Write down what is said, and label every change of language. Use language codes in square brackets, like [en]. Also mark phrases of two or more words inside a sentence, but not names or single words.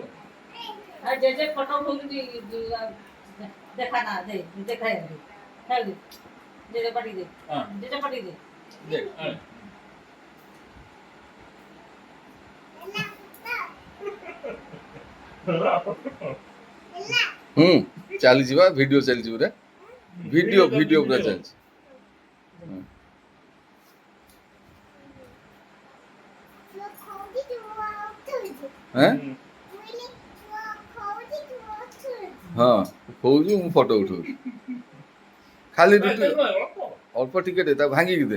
[bn] আর যে ফটো বলছি দেখা না দে দেখাই দে খেল দে যেটা পাটি দে যেটা পাটি দে দেখ [or] ଚାଲିଛି ବା ଭିଡିଓ ଚାଲିଛି ପୁରା ଭିଡିଓ ପୁରା ଚାଲିଛି। ହଁ କହୁଛୁ ମୁଁ ଫଟୋ ଉଠଉଛି ଖାଲି ରୁଟି ଅଳ୍ପ ଟିକେ ଦେ ତାକୁ ଭାଙ୍ଗିକି ଦେ